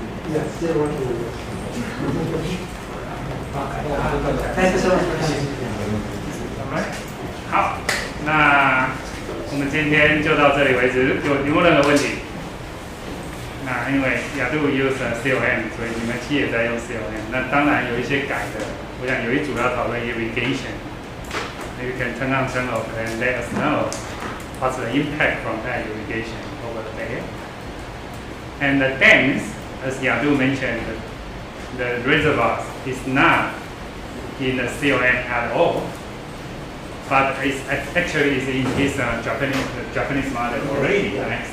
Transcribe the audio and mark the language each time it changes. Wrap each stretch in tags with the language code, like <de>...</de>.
<en>Yeah, still working on it. Thank you so much for coming.</en> <zh>好，那我们今天就到这里为止。有没有任何问题？那因为亚度 use COM， 所以你们企业在用 COM。那当然有一些改的，我想有一组要讨论 irrigation。</zh> <en>You can turn on, turn off, and let us know what's the impact from that irrigation over there. And the dams, as Yadu mentioned, the reservoirs is not in the COM at all, but it's actually is in his Japanese model already, right?</en>